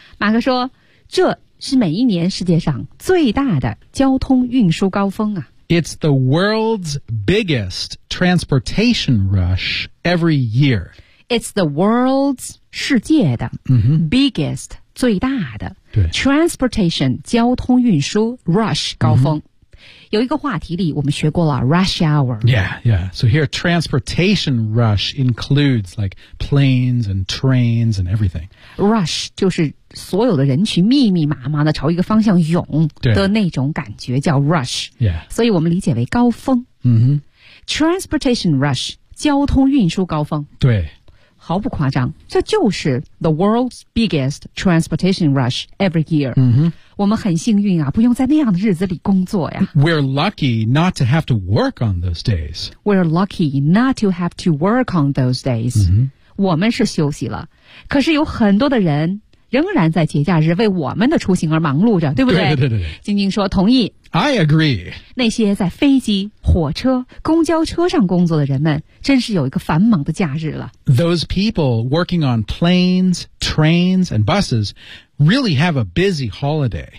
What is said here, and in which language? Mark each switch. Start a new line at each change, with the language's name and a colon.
Chinese: 马克说，这是每一年世界上最大的交通运输高峰啊。
English: It's the world's biggest transportation rush every year. It's the world's
Chinese: 世界的、 mm-hmm.
English: biggest
Chinese: 最大的对
English: transportation
Chinese: 交通运输
English: rush
Chinese: 高峰、
English: mm-hmm.
Chinese: 有一个话题里我们学过了 rush hour.
English: Yeah, yeah. So here, transportation rush includes like planes and trains and everything.
Chinese: Rush 就是所有的人群密密麻麻的朝一个方向涌的那种感觉叫 rush、 yeah. 所以我们理解为高峰、 mm-hmm.
English: Transportation rush
Chinese: 交通运输高峰对毫不夸张这就是
English: the world's biggest transportation rush every year、 mm-hmm.
Chinese: 我们很幸运啊不用在那样的日子里工作呀
English: We're lucky not to have to work on those days We're lucky not to have to work on those days、 mm-hmm.
Chinese: 我们是休息了可是有很多的人仍然在节假日为我们的出行而忙碌着，对不对？对对对对。晶晶说同意。
English: I agree。
Chinese: 那些在飞机、火车、公交车上工作的人们，真是有一个繁忙的假日了。
English: Those people working on planes, trains, and buses really have a busy holiday.